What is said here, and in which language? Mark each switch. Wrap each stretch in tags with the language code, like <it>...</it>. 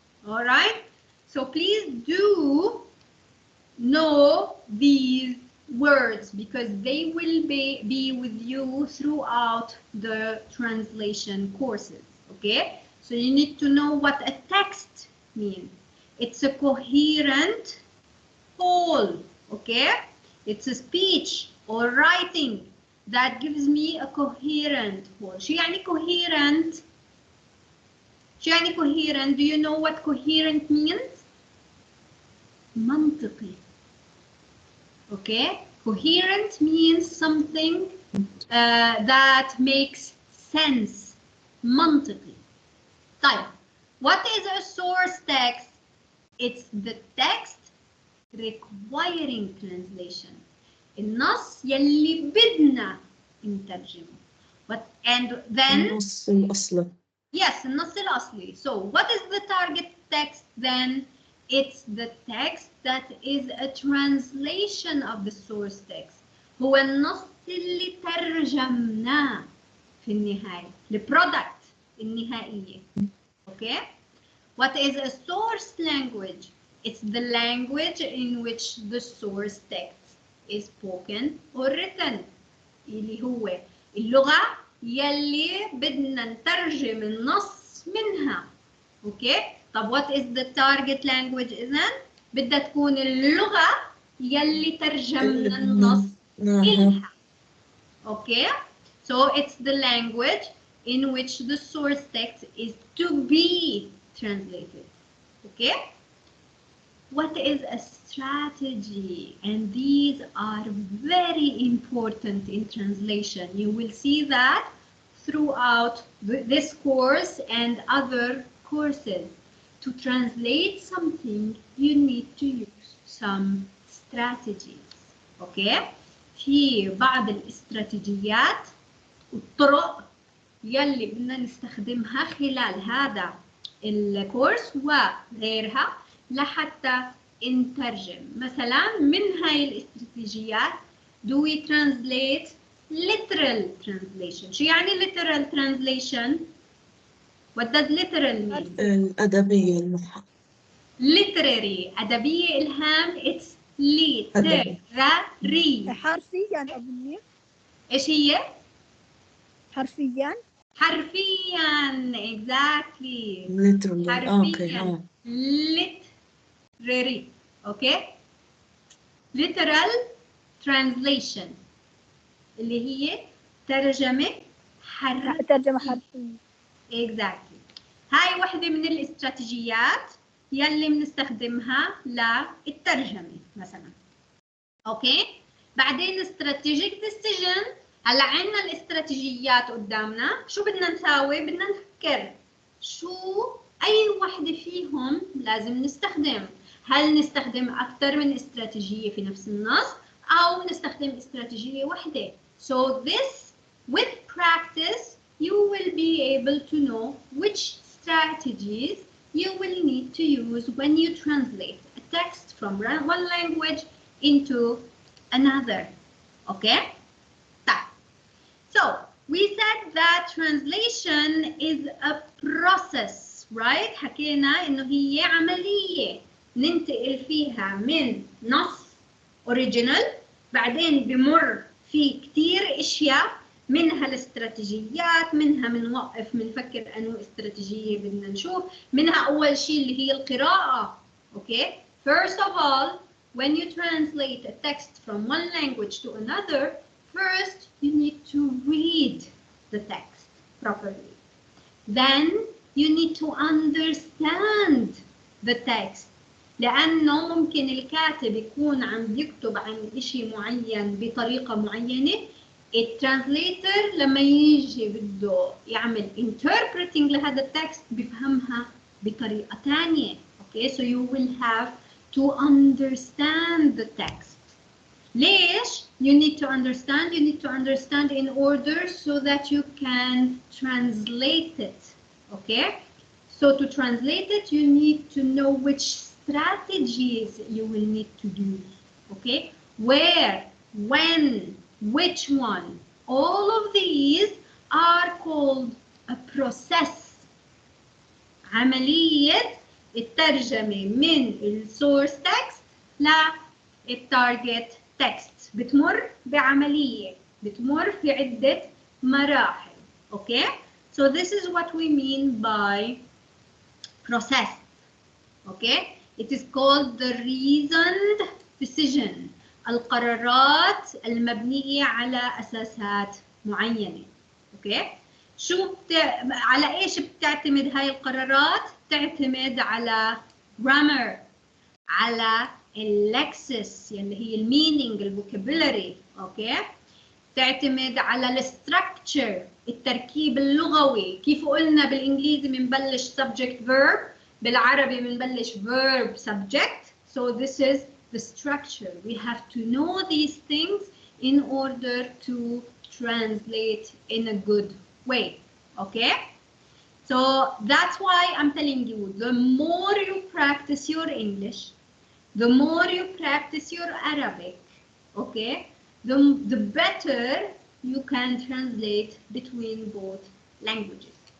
<en>All right, so please do know these words because they will be with you throughout the translation courses. Okay, so you need to know what a text means. It's a coherent whole. Okay, it's a speech or writing that gives me a coherent whole.</en> <ar>شو يعني coherent? شو يعني coherent?</ar> <en>Do you know what coherent means?</en> <ar>منطقي. Okay?</ar> <en>Coherent means something that makes sense.</en> <ar>منطقي.</ar> <en>طيب, what is a source text? It's the text requiring translation.</en> <ar>النص يلي بدنا نترجمه.</ar> <en>And then</en> <ar>النص الأصلي.</ar> <en>Yes,</en> <ar>النص الأصلي.</ar> <en>So what is the target text then? It's the text that is a translation of the source text.</en> <ar>هو النص اللي ترجمناه في النهاية.</ar> <en>The product</en> <ar>النهائية.</ar> <en>Okay? What is a source language? It's the language in which the source text is spoken or written.</en> <ar>اللي هو اللغة يلي بدنا نترجم النص منها. اوكي؟ طب</ar> <en>what is the target language</en> <ar>إذن؟ بدها تكون اللغة يلي ترجمنا النص إلها.</ar> <en>Okay? So it's the language in which the source text is to be translated. Okay? What is a strategy? And these are very important in translation. You will see that throughout this course and other courses. To translate something, you need to use some strategies. Okay?</en> <ar>في بعض الاستراتيجيات والطرق يلي بدنا نستخدمها خلال هذا الكورس وغيرها لحتى نترجم. مثلا من هاي الاستراتيجيات</ar> <en>do we translate literal translation.</en> <ar>شو يعني literal translation?</ar> <en>What does literal mean?</en> <ar>الأدبية المحا.</ar> <en>literary</en> <ar>أدبية إلهام</ar> <en>it's literary.</en> <ar>حرفيا أظني. إيش هي؟ حرفيا. حرفيا</ar> <en>exactly. literally.</en> <ar>حرفيا.</ar> <en>Okay. literary. Okay?</en> <ar>literal translation اللي هي ترجمة حرفية. ترجمة حرفية.</ar> <en>exactly.</en> <ar>هاي وحدة من الاستراتيجيات يلي بنستخدمها للترجمة مثلا. اوكي؟ بعدين strategic decision. هلا عندنا الاستراتيجيات قدامنا، شو بدنا نساوي؟ بدنا نفكر شو أي وحدة فيهم لازم نستخدم. هل نستخدم أكثر من استراتيجية في نفس النص أو نستخدم استراتيجية واحدة.</ar> <en>So this, with practice, you will be able to know which strategies you will need to use when you translate a text from one language into another. Okay? So we said that translation is a process, right?</en> <ar>حكينا إنه هي عملية ننتقل فيها من نص original، بعدين بمر في كتير اشياء، منها الاستراتيجيات، منها بنوقف بنفكر انه استراتيجيه بدنا نشوف، منها اول شيء اللي هي القراءه.</ar> <en>Okay, first of all, when you translate a text from one language to another, first you need to read the text properly. Then you need to understand the text.</en> <ar>لأنه ممكن الكاتب يكون عم بيكتب عن إشي معين بطريقة معينة، الترانسليتر لما يجي بده يعمل interpreting لهذا التكست بفهمها بطريقة تانية.</ar> <en>Okay, so you will have to understand the text.</en> <ar>ليش؟</ar> <en>You need to understand. You need to understand in order so that you can translate it. Okay, so to translate it, you need to know which strategies you will need to do. Okay, where, when, which one, all of these are called a process.</en> <ar>عملية الترجمة من السورس تكست للتارجت تكست بتمر بعملية، بتمر في عدة مراحل.</ar> <en>Okay, so this is what we mean by process. Okay, it is called the reasoned decision.</en> <ar>القرارات المبنية على أساسات معينة. Okay, على إيش بتعتمد هاي القرارات؟ تعتمد على grammar، على اللكسس اللي هي المينينج، الفوكابولري. Okay, تعتمد على الستراكتشر، التركيب اللغوي. كيف قلنا بالإنجليزي بنبلش subject verb، بالعربي بنبلش verb subject.</ar> <en>So this is the structure. We have to know these things in order to translate in a good way. Okay, so that's why I'm telling you, the more you practice your English, the more you practice your Arabic, okay, the better you can translate between both languages.</en>